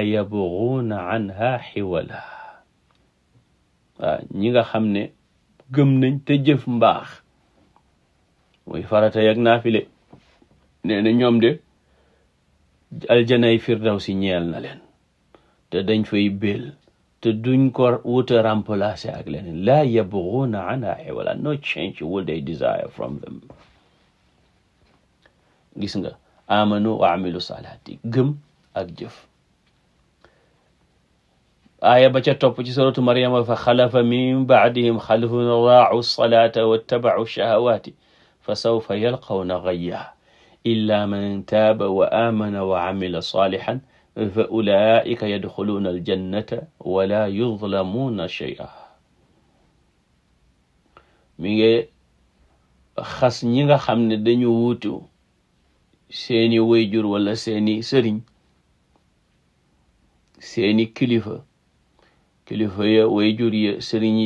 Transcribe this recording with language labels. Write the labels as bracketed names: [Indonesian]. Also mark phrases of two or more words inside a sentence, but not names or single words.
[Arabic] يبغون عنها حولا [Wolof] waaw ñi nga xam ne gëm nañ te jëf mbaax mooy farata yak naafile nee na ñoom de aljanay firdawsi ñeel na leen te dañ fay béel te duñ ko wuta remplacer ak leneen laa [Arabic] يبغون عنها حولا [English] no change will they desire from them [Wolof] gis nga [Arabic] آمنوا وعملوا الصالحات [Wolof] gëm ak jëf aaya ba ca topp ci [Arabic] سورة مريم فخلف من بعدهم خلف أضاعوا الصلاة واتبعوا الشهوات فسوف يلقون غيا إلا من تاب وآمن وعمل صالحا فأولئك يدخلون الجنة ولا يظلمون شيئا [Wolof] mi ngi xas ñi nga xam ne dañu wuutu seeni wayjur wala seeni sëriñ seeni kilifa ya wayjur ya sëriñ ya